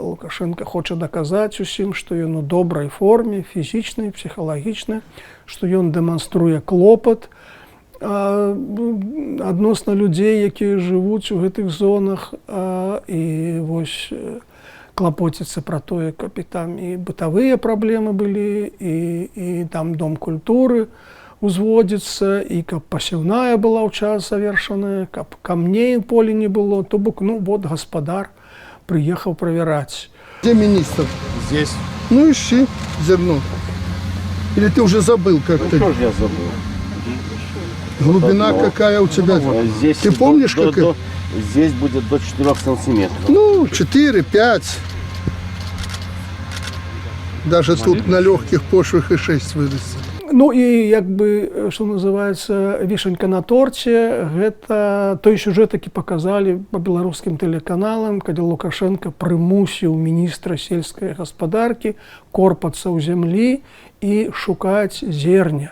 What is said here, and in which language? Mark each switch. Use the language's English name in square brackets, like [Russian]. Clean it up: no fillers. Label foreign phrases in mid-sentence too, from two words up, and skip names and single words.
[Belarusian] Лукашенко хоча даказаць усім, што ён у добрай форме, фізічнай, псіхалагічнай, што ён дэманструе клопат адносна людзей, якія жывуць у гэтых зонах, і вось клапоціцца пра тое, каб і там і бытавыя праблемы былі, і там дом культуры узводзіцца, і каб пасеўная была ў час завершаная, каб камней у полі не было. То бок, вот гаспадар прыехаў правяраць. [Russian] Где министр? Здесь. Ну ищи зерно. Или ты уже забыл как-то? Что же я забыл? Глубина какая у тебя? Здесь Ты помнишь, как это? Здесь будет до 4 сантиметров. 4-5. Даже тут на легких почвах и 6 вырастет. [Belarusian] І як бы, што называецца, вішенька на торце, гэта той сюжэт, які паказалі па беларускім тэлеканалам, калі Лукашенко прымусіў міністра сельскай гаспадаркі корпацца ў зямлі і шукаць зерня.